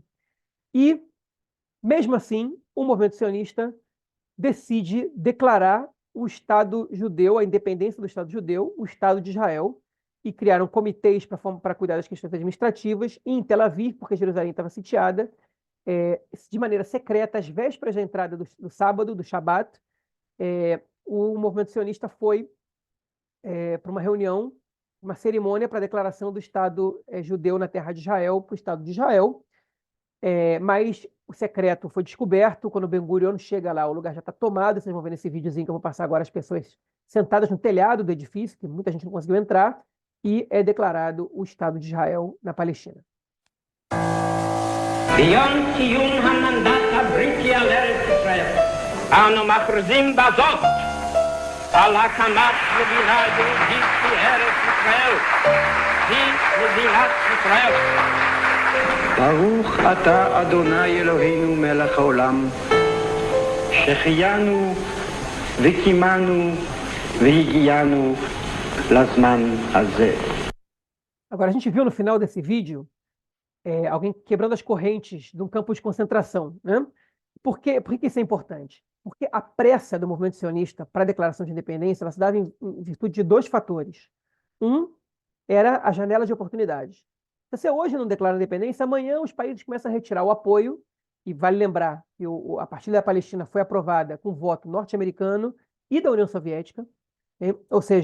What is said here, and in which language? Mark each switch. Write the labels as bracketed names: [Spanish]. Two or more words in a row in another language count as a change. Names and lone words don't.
[Portuguese] E, mesmo assim, o movimento sionista decide declarar o Estado judeu, a independência do Estado judeu, o Estado de Israel, e criaram comitês para cuidar das questões administrativas, e em Tel Aviv, porque Jerusalém estava sitiada, de maneira secreta, às vésperas da entrada do sábado, do Shabat, o movimento sionista foi para uma reunião, uma cerimônia para a declaração do Estado judeu na terra de Israel, para o Estado de Israel. Mas o secreto foi descoberto quando o Ben-Gurion chega lá, o lugar já está tomado. Vocês vão ver nesse videozinho que eu vou passar agora as pessoas sentadas no telhado do edifício, que muita gente não conseguiu entrar, e é declarado o Estado de Israel na Palestina. [Hebrew] ביום קיום המנדט הבריטי על ארץ ישראל, אנו מכריזים בזאת על הקמת מדינה יהודית בארץ ישראל, היא מדינת ישראל. ברוך אתה אדוני אלוהינו מלך העולם, שהחיינו וקיימנו והגיענו לזמן הזה. [Portuguese] Agora, a gente viu no final desse vídeo alguém quebrando as correntes de um campo de concentração, né? Por que isso é importante? Porque a pressa do movimento sionista para a declaração de independência ela se dava em virtude de 2 fatores. Um era a janela de oportunidades. Se você hoje não declara independência, amanhã os países começam a retirar o apoio, e vale lembrar que a partilha da Palestina foi aprovada com voto norte-americano e da União Soviética, né?